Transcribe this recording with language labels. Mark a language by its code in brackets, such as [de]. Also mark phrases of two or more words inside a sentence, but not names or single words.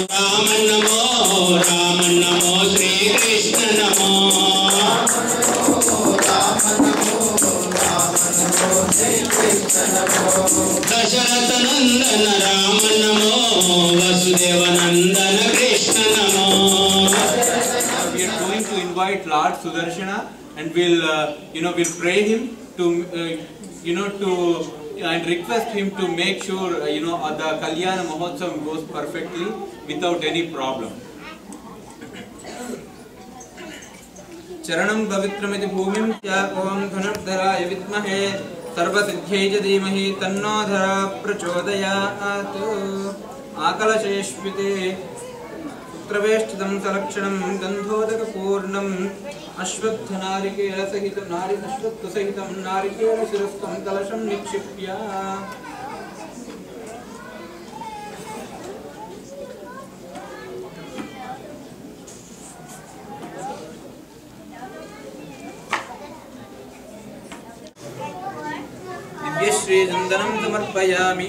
[sa] राम नमो श्री कृष्ण नमो। दशरथ नंदन राम नमो। वसुदेव नंदन कृष्ण नमो। [en] We are going to invite Lord Sudarshana and we'll we'll pray him to and request him to make sure the Kalyana Mahotsav goes perfectly without any problem. [sa] चरणं पवित्रमिति भूमिं त्या ओम धनुर्धराय विद्महे सर्वसिद्ध्यै च धीमहि तन्नो धरा प्रचोदयात्। आकलशेष्विते पुत्रवेष्टितं सलक्षणं गन्धोदकपूर्णम् अश्वत्थनारिकेलसहितं अश्वत्थसहितं नारिकेलशिरस्तं कलशं निक्षिप्य दिव्यश्रीचन्दनं समर्पयामि।